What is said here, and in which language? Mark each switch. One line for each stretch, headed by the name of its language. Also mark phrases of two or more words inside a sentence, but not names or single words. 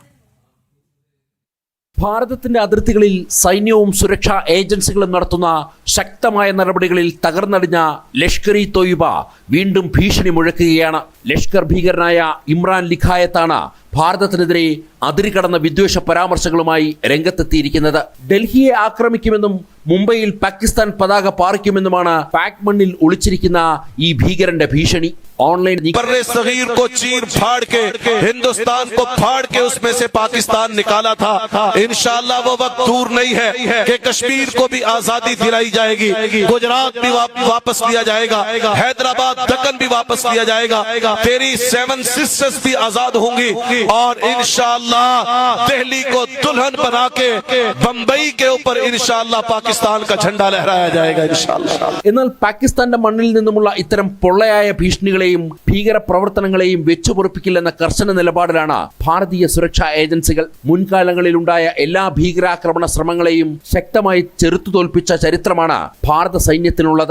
Malayalam: ഭാരതത്തിന്റെ അതിർത്തികളിൽ സൈന്യവും സുരക്ഷാ ഏജൻസികളും നടത്തുന്ന ശക്തമായ നടപടികളിൽ തകർന്നടിഞ്ഞ ലഷ്കർ ഇ തോയ്ബ വീണ്ടും ഭീഷണി മുഴക്കുകയാണ്. ലഷ്കർ ഭീകരനായ ഇമ്രാൻ ലിഖായത്താണ് ഭാരതത്തിനെതിരെ അതിരുകടന്ന വിദ്വേഷ പരാമർശങ്ങളുമായി രംഗത്തെത്തിയിരിക്കുന്നത്. ഡൽഹിയെ ആക്രമിക്കുമെന്നും മുംബൈയിൽ പാകിസ്ഥാൻ പതാക പാറിക്കുമെന്നുമാണ് പാക് മണ്ണിൽ ഒളിച്ചിരിക്കുന്ന ഈ ഭീകരന്റെ ഭീഷണി.
Hindi: ऑनलाइन सगीर को चीर फाड़ के हिंदुस्तान को फाड़ के उसमें से पाकिस्तान निकाला था। इंशाअल्लाह वो वक्त दूर नहीं है कि कश्मीर को भी आजादी दिलाई जाएगी, गुजरात भी वापस लिया जाएगा, हैदराबाद दक्कन भी वापस लिया जाएगा, तेरी 7 सिस्टर्स भी आजाद होंगी और इंशाअल्लाह दिल्ली को दुल्हन बना के बंबई के ऊपर इंशाअल्लाह पाकिस्तान का झंडा लहराया जाएगा इंशाअल्लाह.
Malayalam: എന്നാൽ പാകിസ്ഥാന്റെ മണ്ണിൽ നിന്നുമുള്ള ഇത്തരം പൊള്ളയായ ഭീഷണികളെ ഭീകര പ്രവർത്തനങ്ങളെയും വെച്ചുപൊറുപ്പിക്കില്ലെന്ന കർശന നിലപാടിലാണ് ഭാരതീയ സുരക്ഷാ ഏജൻസികൾ. മുൻകാലങ്ങളിലുണ്ടായ എല്ലാ ഭീകരാക്രമണ ശ്രമങ്ങളെയും ശക്തമായി ചെറുത്തു തോൽപ്പിച്ച ചരിത്രമാണ് ഭാരത സൈന്യത്തിനുള്ളത്.